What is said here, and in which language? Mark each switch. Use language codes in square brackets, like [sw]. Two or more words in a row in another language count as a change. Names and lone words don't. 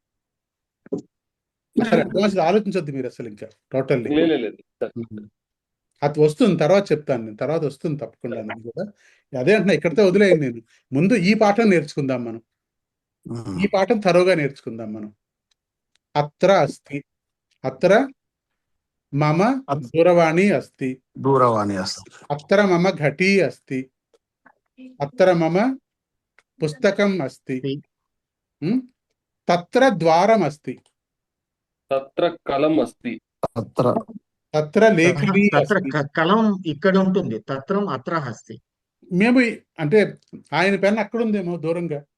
[te] అసలు అడ్వాన్స్ ఆలోచించొద్దు మీరు అసలు. ఇంకా టోటల్లీ లేదు. అది వస్తుంది, తర్వాత చెప్తాను నేను. తర్వాత వస్తుంది తప్పకుండా. కూడా అదే అంటున్నా, ఇక్కడితో వదిలేయండి. నేను ముందు ఈ పాఠం నేర్చుకుందాం మనం. ఈ పాఠం తరోగా నేర్చుకుందాం మనం. [sa] అత్ర అస్తి. అత్ర మమ దూరవాణి అస్తి. అత్ర మమ ఘటీ అస్తి. అత్ర మమ పుస్తకం అస్తి. తత్ర ద్వారం అస్తి. తత్ర కలం అస్తి. తత్ర లేఖని అస్తి. [te] కలం ఇక్కడ ఉంటుంది. [sa] తత్రం అత్ర అస్తి. [te] మేము అంటే ఆయన పెన్ అక్కడ ఉందేమో దూరంగా.